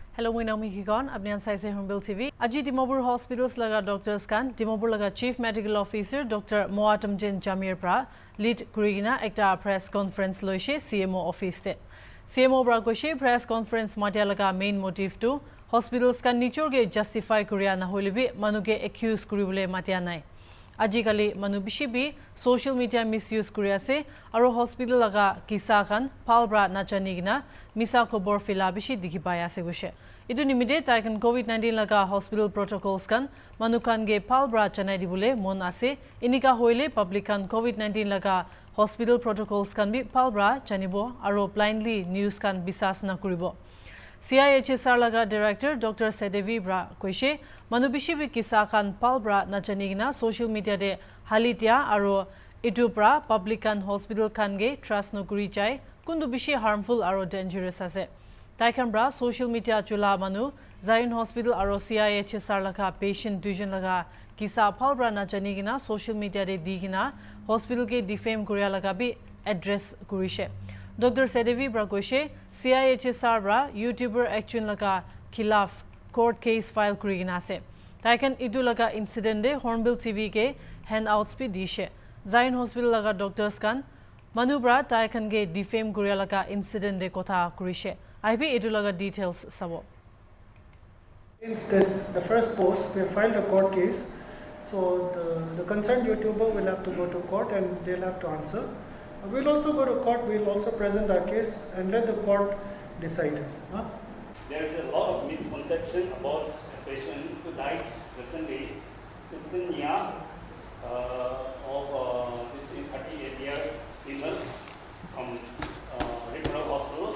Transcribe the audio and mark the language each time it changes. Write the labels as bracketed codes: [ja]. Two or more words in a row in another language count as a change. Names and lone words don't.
[en] Hello, my name is Higon. I'm Saise Humble TV. [nag] Aji Dimapur Hospitals laga doctors kan Dimapur laga [en] Chief Medical Officer [nag] Dr. Moatam Jin Jamir pra lead kurigina ekta [en] press conference [nag] loishe [en] CMO office [nag] te. CMO bra koshe [en] press conference [nag] matia laga [en] main motive [nag] to hospitals kan nichor ge justify kuriya na holibi manuke accuse kuribole matia nai. Ajikali manu bishibi [en] social media misuse [nag] kuriya se aro hospital laga kisa kan palbra nachanigina misa khobor fila bishi dikipaya se gushe. Itu nimide taikan COVID-19 laga [en] hospital protocols [nag] kan manukan ge palbra chanai dibule mon ase inika hoile public kan COVID-19 laga [en] hospital protocols [nag] kan bi palbra chanibo aro [en] blindly news [nag] kan bisas na kuribo. CIHSR laga director Dr. Sedevi bra koishe manubishi bi kisa kan palbra nachanigina [en] social media [nag] de halitia aro itu bra public kan hospital kan ge trust no kuri chai kundu bishi harmful aro dangerous ase. Taikan bra [en] social media [nag] chula manu Zion Hospital aro CIHSR laga patient duijon laga kisa palbra nachanigina [en] social media [nag] de digina hospital ke defame kuriya laga bi address kurishe. Dr. Sedevi bra koishe CIHSR bra [en] YouTuber action [nag] laga khilaf [en] court case file [nag] kurigina ase. Taikan idu laga incident de Hornbill TV ke handouts bi dishe. Zion Hospital laga doctors kan manu bra taikan ke defame kuriya laga incident de kotha kurishe. IB idu laga details sabo. [en] Against this, the first post, we have filed a court case. So the concerned YouTuber will have to go to court and they'll have to answer. We'll also go to court, we'll also present our case and let the court decide. Huh? There is a lot of misconception about a patient who died recently, schizophrenia of this 38-year female from referral hospital.